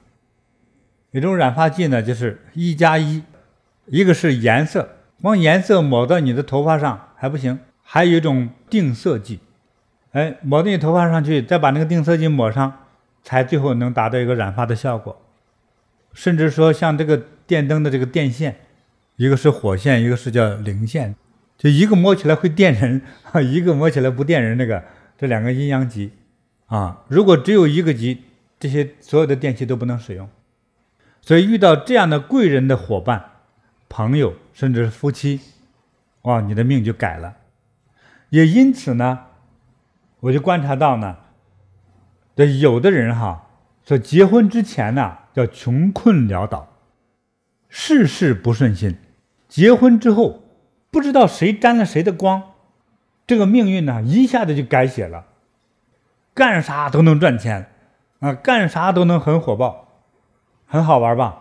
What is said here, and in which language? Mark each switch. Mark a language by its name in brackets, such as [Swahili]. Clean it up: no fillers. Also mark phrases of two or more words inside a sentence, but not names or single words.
[Chinese] 有種染髮劑呢，就是1+1，一個是顏色，光顏色抹到你的頭髮上還不行，還有一種定色劑，抹到你頭髮上去，再把那個定色劑抹上，才最後能達到一個染髮的效果。甚至說像這個電燈的這個電線，一個是火線，一個是叫零線，就一個摸起來會電人，一個摸起來不電人，這兩個陰陽極如果只有一個極，這些所有的電器都不能使用。所以遇到這樣的貴人的夥伴、朋友，甚至是夫妻，你的命就改了。也因此呢，我就觀察到呢，有的人說結婚之前呢，叫窮困潦倒，事事不順心，結婚之後不知道誰沾了誰的光，這個命運呢一下子就改寫了，幹啥都能賺錢幹啥都能很火爆，很好玩吧？